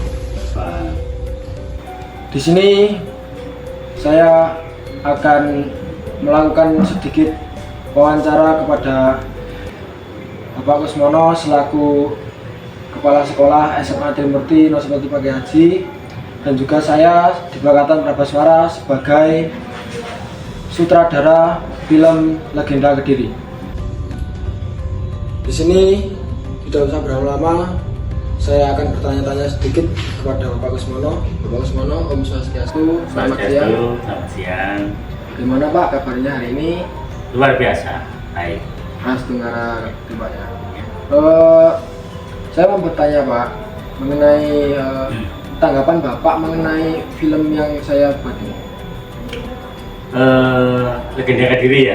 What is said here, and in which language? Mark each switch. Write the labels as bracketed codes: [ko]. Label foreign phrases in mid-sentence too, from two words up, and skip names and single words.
[id] Di sini saya akan melakukan sedikit wawancara kepada Bapak Kusmono selaku Kepala Sekolah SMA Trimurti Nosipati Pagi Haji, dan juga saya di Bakatan Prabaswara sebagai sutradara film Legenda Kediri. Di sini tidak usah berlama-lama, saya akan bertanya-tanya sedikit kepada Bapak Kusmono. Bapak Kusmono, [ban] Om Swastiastu, [id] selamat siang. Selamat siang. Bagaimana Pak kabarnya hari ini? Luar biasa, baik. Mas Tunggara Pak ya. Saya mau bertanya Pak mengenai tanggapan Bapak mengenai film yang saya buat ini. Legenda Kediri ya?